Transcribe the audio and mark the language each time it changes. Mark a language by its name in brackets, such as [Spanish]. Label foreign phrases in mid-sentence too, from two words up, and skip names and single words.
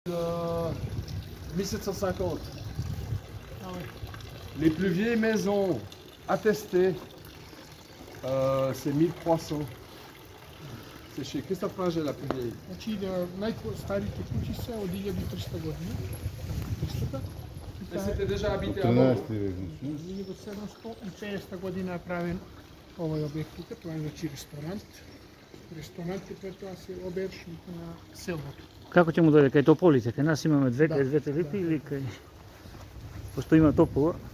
[French] 1750. Ah ouais. Les plus vieilles maisons attestées, c'est 1300. C'est chez Christophe Manger la plus vieille. [Bulgarian] Значи най-старите кучи са от 1300 години. 300. [French] Et c'était déjà habité [Bulgarian] От [French] avant. [Bulgarian] 13 век, значи. [Macedonian] 1750 година е правен овој објект тука, тоа е значи ресторант. Ресторант е пред тоа се обечник на селото. Како ќе му дојде кај тополите? Кај нас имаме две, Да. кај двете липи или кај... Пошто има топола.